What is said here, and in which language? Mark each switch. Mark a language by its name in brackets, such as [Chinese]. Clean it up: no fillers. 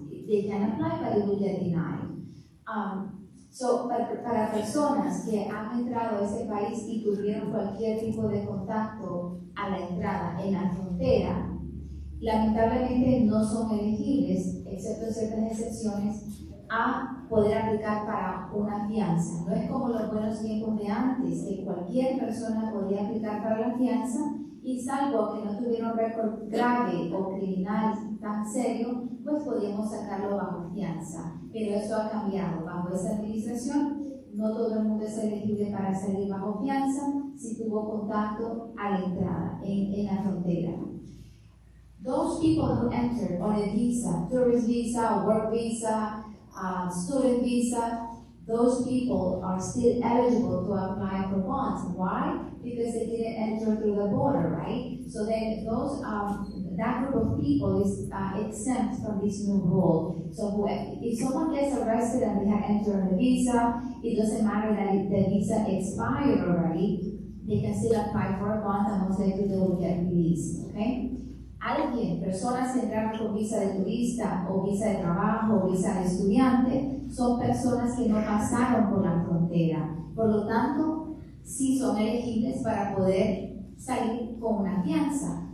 [English] They can apply, but they will get denied. [Spanish] So, para personas que han entrado a este país y tuvieron cualquier tipo de contacto a la entrada en la frontera, lamentablemente no son elegibles, excepto en ciertas excepciones, a poder aplicar para una fianza. No es como los buenos tiempos de antes, que cualquier persona podía aplicar para la fianza y salvo que no tuviera un récord grave o criminal tan serio, pues podíamos sacarlo bajo fianza. Pero eso ha cambiado. Bajo esta administración, no todo el mundo es elegible para salir bajo fianza si tuvo contacto a la entrada, en la frontera. [English] Those people who enter on a visa, tourist visa, work visa, student visa, those people are still eligible to apply for bonds. Why? Because they didn't enter through the border, right? So then those that group of people is exempt from this new rule. So if someone gets arrested and they have entered on a visa, it doesn't matter that the visa expired already, they can still apply for a bond and most likely they will get released, okay? [Spanish] Personas que entraron con visa de turista o visa de trabajo o visa de estudiante, son personas que no pasaron por la frontera. Por lo tanto, sí son elegibles para poder salir con una fianza.